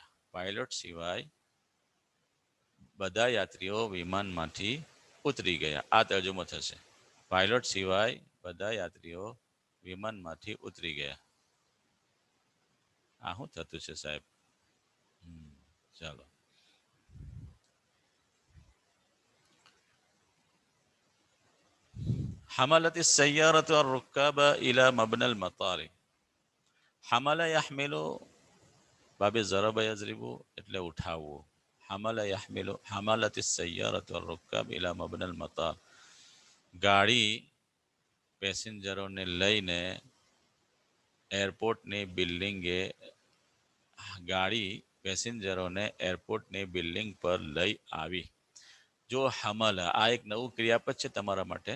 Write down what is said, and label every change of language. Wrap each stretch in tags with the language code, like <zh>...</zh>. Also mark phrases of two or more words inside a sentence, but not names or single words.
<gu>પાયલોટ સિવાય બધા યાત્રીઓ વિમાનમાંથી ઉતરી ગયા. આ તર્જુમો થશે. પાયલોટ સિવાય બધા યાત્રીઓ વિમાનમાંથી ઉતરી ગયા. આ શું થતું છે સાહેબ? ચાલો.</gu> <ar>حملت السيارة الركاب إلى مبنى المطار. حمل يحمل باب ضرب يضرب</ar> <gu>એટલે ઉઠાવવું.</gu> <ar>حمل يحمل حملت السيارة الركاب إلى مبنى المطار.</ar> <gu>ગાડી પેસેન્જરોને લઈને એરપોર્ટની બિલ્ડિંગે ગાડી પેસેન્જરોને એરપોર્ટની બિલ્ડિંગ પર લઈ આવી. જો હમલ આ એક નવું ક્રિયાપદ છે તમારા માટે.</gu>